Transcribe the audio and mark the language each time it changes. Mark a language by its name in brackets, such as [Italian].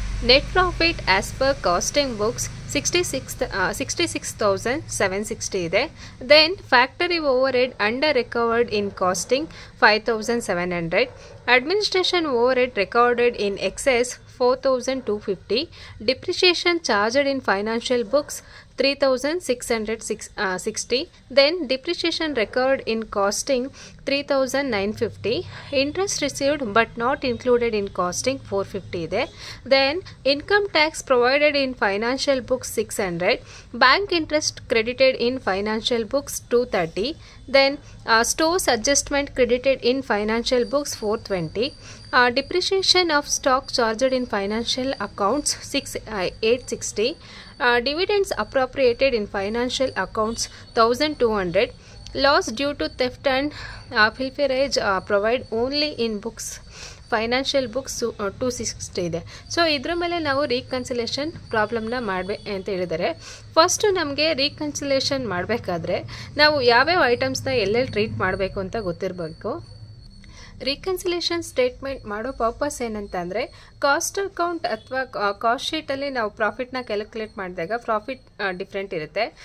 [English] Net profit as per costing books 66,760 ಇದೆ. Then factory overhead under recovered in costing 5,700. Administration overhead recorded in excess 4,250. Depreciation charged in financial books 3,660. Then depreciation recorded in costing 3,950. Interest received but not included in costing 450 ಇದೆ. Then income tax provided in financial books 600. Bank interest credited in financial books 230. Then stores adjustment credited in financial books 420. Depreciation of stock charged in financial accounts 860. Dividends appropriated in financial accounts 1,200. Loss due to theft and pilferage provide only in books financial books 260 ಇದೆ. [Kannada] So ಇದ್ರ ಮೇಲೆ ನಾವು reconciliation ಪ್ರಾಬ್ಲಮ್ನ ಮಾಡಬೇಕು ಅಂತ ಹೇಳಿದ್ದಾರೆ. First ನಮಗೆ reconciliation ಮಾಡಬೇಕಾದ್ರೆ ನಾವು ಯಾವ್ಯಾವ ಐಟಮ್ಸ್ನ ಎಲ್ಲೆಲ್ಲಿ ಟ್ರೀಟ್ ಮಾಡಬೇಕು ಅಂತ ಗೊತ್ತಿರಬೇಕು. ರೀಕನ್ಸಿಲೇಷನ್ ಸ್ಟೇಟ್ಮೆಂಟ್ ಮಾಡೋ ಪರ್ಪಸ್ ಏನಂತ ಅಂದರೆ, ಕಾಸ್ಟ್ ಅಕೌಂಟ್ ಅಥವಾ ಕಾಸ್ಟ್ ಶೀಟಲ್ಲಿ ನಾವು ಪ್ರಾಫಿಟ್ನ ಕ್ಯಾಲ್ಕುಲೇಟ್ ಮಾಡಿದಾಗ ಪ್ರಾಫಿಟ್ ಡಿಫ್ರೆಂಟ್ ಇರುತ್ತೆ.